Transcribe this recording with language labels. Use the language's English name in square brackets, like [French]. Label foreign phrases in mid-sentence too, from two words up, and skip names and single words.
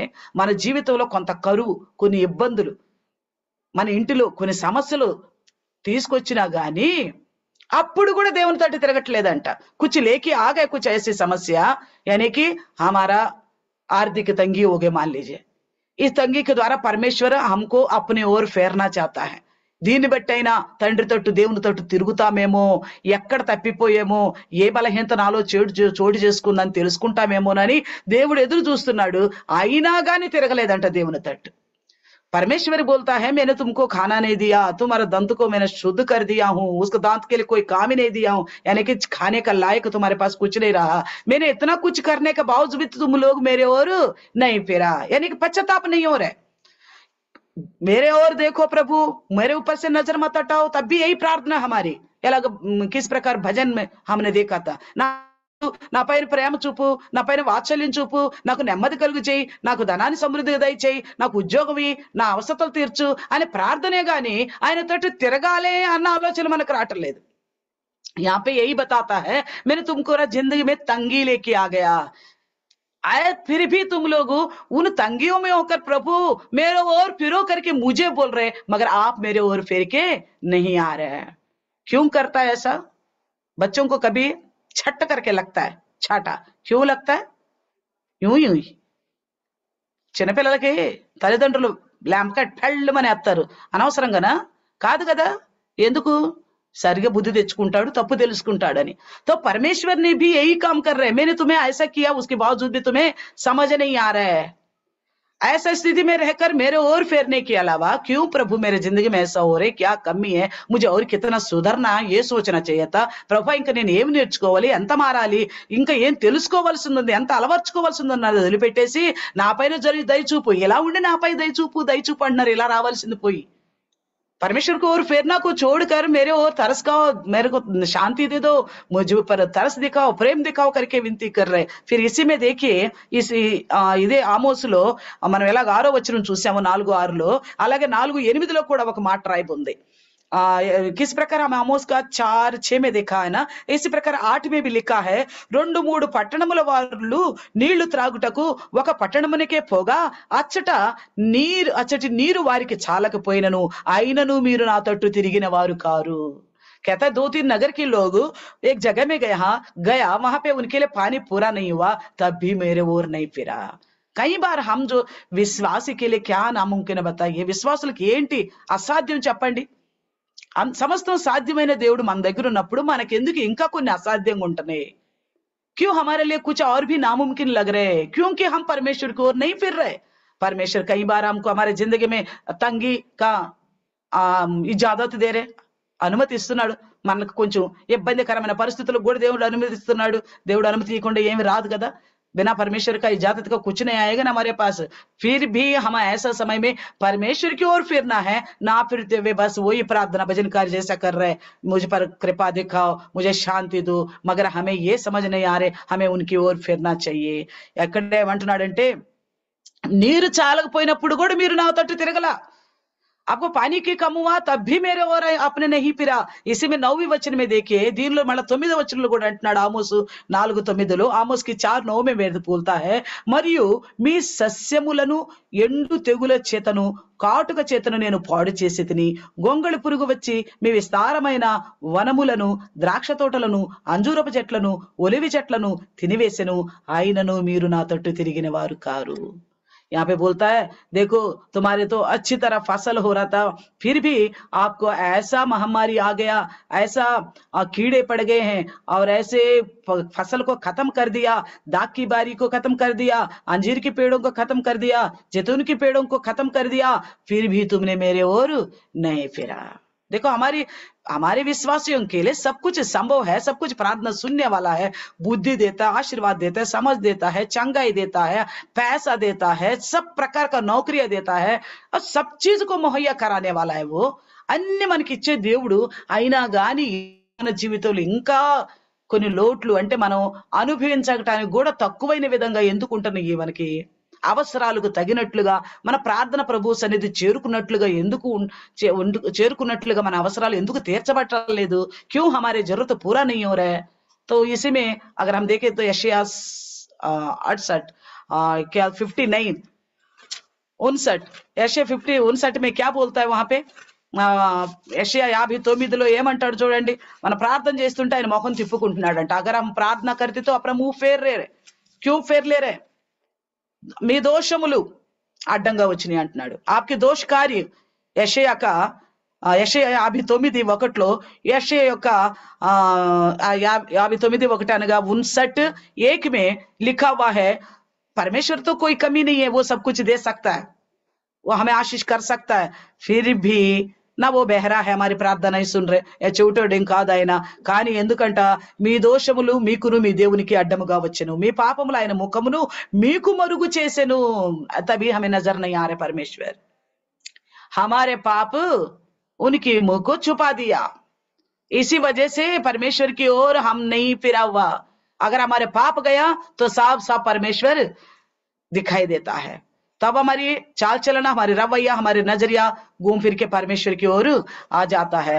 [Telugu] మన జీవితంలో కొంత కరువు, కొన్ని ఇబ్బందులు, మన ఇంటిలో కొన్ని సమస్యలు తీసుకొచ్చినా గానీ అప్పుడు కూడా దేవుని తట్టు తిరగట్లేదంట। [Hindi] कुछ लेके आ गए कुछ ऐसी समस्या, यानी कि हमारा आर्थिक तंगी हो गई मान लीजिए। इस तंगी के द्वारा परमेश्वर हमको अपने ओर फेरना चाहता है। [Telugu] దీన్ని బట్టైనా తండ్రి తట్టు, దేవుని తట్టు తిరుగుతామేమో, ఎక్కడ తప్పిపోయేమో, ఏ బలహీనత నాలో చోటు చేసుకుందని తెలుసుకుంటామేమోనని దేవుడు ఎదురు చూస్తున్నాడు। అయినా గాని తిరగలేదంట దేవుని తట్టు। [Hindi] परमेश्वर बोलता है मैंने तुमको खाना नहीं दिया, तुम्हारे दंत को मैंने शुद्ध कर दिया हूँ, उसके दांत के लिए कोई काम ही नहीं दिया हूँ, यानी कि खाने का लायक तुम्हारे पास कुछ नहीं रहा। मैंने इतना कुछ करने के बावजूद भी तुम लोग मेरे ओर नहीं फिरा, यानी कि पश्चाताप नहीं हो रहे। मेरे ओर देखो प्रभु, मेरे ऊपर से नजर मत हटाओ। तब भी यही प्रार्थना हमारी। किस प्रकार भजन में हमने देखा था, [Telugu] నా పైన ప్రేమ చూపు, నా పైన వాత్సల్యం చూపు, నాకు నెమ్మది కలుగు చేయి, నాకు ధనాన్ని సమృద్ధిగా దయచేయి, నాకు ఉద్యోగమి, నా అవసరతలు తీర్చు అనే ప్రార్థనే గాని ఆయన తోటి తిరగాలే అన్న ఆలోచన మనకు రావటం లేదు। [Hindi] यहाँ पे यही बताता है मैंने तुमको जिंदगी में तंगी लेके आ गया, आए फिर भी तुम लोग उन तंगियों में होकर प्रभु मेरे ओर फिरो करके मुझे बोल रहे, मगर आप मेरे ओर फिर के नहीं आ रहे हैं। क्यों करता है ऐसा? बच्चों को कभी छट करके लगता है, छाटा क्यों लगता है? यूं ही [Telugu] చిన్నపిల్లలకి తల్లిదండ్రులు ల్యాంప్గా టళ్ళమని ఎత్తారు, అనవసరంగానా? కాదు కదా, ఎందుకు? సరిగా బుద్ధి తెచ్చుకుంటాడు, తప్పు తెలుసుకుంటాడని। [Hindi] तो परमेश्वर ने भी यही काम कर रहे हैं, मैंने तुम्हें ऐसा किया उसके बावजूद भी तुम्हें समझ नहीं आ रहा है। ऐसा स्थिति में रहकर मेरे और फेरने के अलावा क्यों प्रभु मेरे जिंदगी में ऐसा हो रहा है, क्या कमी है, मुझे और कितना सुधरना ये सोचना चाहिए था। [Telugu] ప్రభు ఇంకా నేను ఏం నేర్చుకోవాలి, ఎంత మారాలి, ఇంకా ఏం తెలుసుకోవాల్సింది ఉంది, ఎంత అలవర్చుకోవాల్సింది ఉన్నది వదిలిపెట్టేసి నా పైన జరిగి దయచూపు, ఎలా ఉండి నాపై దయచూపు దయచూపు అంటున్నారు, ఇలా రావాల్సింది పోయి [Hindi] परमेश्वर को और फेरना को छोड़कर मेरे और तरस खाओ, मेरे को शांति दे दो, मुझ पर तरस दिखाओ, प्रेम दिखाओ करके विनती कर रहे. फिर इसी में देखिए [Telugu] ఇదే ఆమోసులో మనం ఎలాగ 6వ వచనం చూసాము 4:6లో, అలాగే 4:8లో కూడా ఒక మాట రాయబడి ఉంది. [Hindi] किस प्रकार हम आमोस का 4:6 में देखा है ना, इसी प्रकार 8 में भी लिखा है, [Telugu] 2-3 పట్టణముల వాళ్ళు నీళ్లు త్రాగుటకు ఒక పట్టణమునికే పోగా అచ్చటి నీరు వారికి చాలకపోయినను అయినను మీరు నా తట్టు తిరిగిన వారు కారు. [Hindi] कहता है 2-3 नगर के लोग एक जगह में गया, वहां पे उनके लिए पानी पूरा नहीं हुआ, तब भी मेरे ओर नहीं फिरा. कई बार हम जो विश्वासी के लिए क्या नामुमकिन बताइए, విశ్వాసులకు ఏంటి అసాధ్యం చెప్పండి. సమస్తం సాధ్యమైన దేవుడు మన దగ్గర ఉన్నప్పుడు మనకెందుకు ఇంకా కొన్ని అసాధ్యంగా ఉంటున్నాయి? क्यों हमारे लिए कुछ और भी नामुमकिन लग रहे हैं? क्योंकि हम परमेश्वर की ओर नहीं फिर रहे. परमेश्वर कई बार हमको हमारे जिंदगी में तंगी का इजाजत दे रहे, [Telugu] అనుమతిస్తున్నాడు. మనకు కొంచెం ఇబ్బందికరమైన పరిస్థితులకు కూడా దేవుడు అనుమతిస్తున్నాడు. దేవుడు అనుమతి ఇవ్వకుండా ఏమి రాదు కదా. [Hindi] बिना परमेश्वर का इजाजत का कुछ नहीं आएगा ना हमारे पास. फिर भी हमें ऐसा समय में परमेश्वर की ओर फिरना है, ना फिरते हुए बस वही प्रार्थना भजन कार्य जैसा कर रहे, मुझ पर कृपा दिखाओ, मुझे शांति दो, मगर हमें ये समझ नहीं आ रहे हमें उनकी ओर फिरना चाहिए. [Telugu] ఎక్కడే ఏమంటున్నాడంటే, నీరు చాలకపోయినప్పుడు కూడా మీరు నా తట్టు తిరగల, [Hindi] आपको पानी की कम हुआ तब भी मेरे और आपने नहीं फिरा. इसी में 9वीं वचन में देखिए, [Telugu] దీనిలో మళ్ళీ 9వ వచనంలో కూడా అంటున్నాడు ఆమోసు 4:9లో, ఆమోస్కి 4:9 [Hindi] में वेद बोलता है, [Telugu] మరియు మీ సస్యములను ఎండు తెగుల చేతను కాటుక చేతను నేను పాడు చేసి తిని, గొంగళి పురుగు వచ్చి మీ విస్తారమైన వనములను ద్రాక్ష తోటలను అంజూరపు చెట్లను ఒలివి చెట్లను తినివేసెను, అయినను మీరు నా తట్టు తిరిగిన వారు కారు. [Hindi] यहाँ पे बोलता है, देखो तुम्हारे तो अच्छी तरह फसल हो रहा था, फिर भी आपको ऐसा महामारी आ गया, ऐसा कीड़े पड़ गए हैं और ऐसे फसल को खत्म कर दिया, दाख की बारी को खत्म कर दिया, अंजीर के पेड़ों को खत्म कर दिया, जैतून के पेड़ों को खत्म कर दिया, फिर भी तुमने मेरे ओर नहीं फिरा. देखो हमारे विश्वासियों के लिए सब कुछ संभव है, सब कुछ प्रार्थना सुनने वाला है, बुद्धि देता है, आशीर्वाद देता है, समझ देता है, चंगाई देता है, पैसा देता है, सब प्रकार का नौकरियां देता है और सब चीज को मुहैया कराने वाला है वो. [Telugu] అన్ని మనకి ఇచ్చే దేవుడు అయినా గాని మన జీవితంలో ఇంకా కొన్ని లోట్లు, అంటే మనం అనుభవించడానికి కూడా తక్కువైన విధంగా ఎందుకు ఉంటున్నాయి, మనకి అవసరాలకు తగినట్లుగా మన ప్రార్థన ప్రభు సన్నిధి చేరుకున్నట్లుగా మన అవసరాలు ఎందుకు తీర్చబట్టలేదు? [Hindi] क्यों हमारे जरूरत पूरा नहीं हो रहा है? तो इसी में अगर हम देखें तो यशायाह 59 यशायाह 59 में क्या बोलता है? वहां पे [Telugu] యెషయా 59లో ఏమంటాడు చూడండి. మన ప్రార్థన చేస్తుంటే ఆయన ముఖం తిప్పుకుంటున్నాడంట. [Hindi] अगर हम प्रार्थना करते तो अपना मुंह फेर रहे, क्यों फेर ले रहे? [Telugu] మీ దోషములు అడ్డంగా వచ్చినాయి అంటున్నాడు. [Hindi] आपकी दोष कार्य [Telugu] యెషయా 59:1లో యెషయా యొక్క 59:1 అనగా [Hindi] 59:1 में लिखा हुआ है, परमेश्वर तो कोई कमी नहीं है, वो सब कुछ दे सकता है, वो हमें आशीष कर सकता है, फिर भी ना वो बहरा है हमारी ప్రార్థన नहीं सुन रहे, [Telugu] చెవిటోడేం కాదు ఆయన. కానీ ఎందుకంట, మీ దోషములు మీకును మీ దేవునికి అడ్డముగా వచ్చెను, మీ పాపములు ఆయన ముఖమును మీకు మరుగు చేసెను. [Hindi] तभी हमें नजर नहीं आ रहे परमेश्वर, हमारे पाप उनकी मुंह को छुपा दिया, इसी वजह से परमेश्वर की ओर हम नहीं फिरा हुआ. अगर हमारे पाप गया तो साफ साफ परमेश्वर दिखाई देता है, तब हमारी चाल चलना, हमारी रवैया, हमारे नजरिया घूम फिर के परमेश्वर की ओर आ जाता है.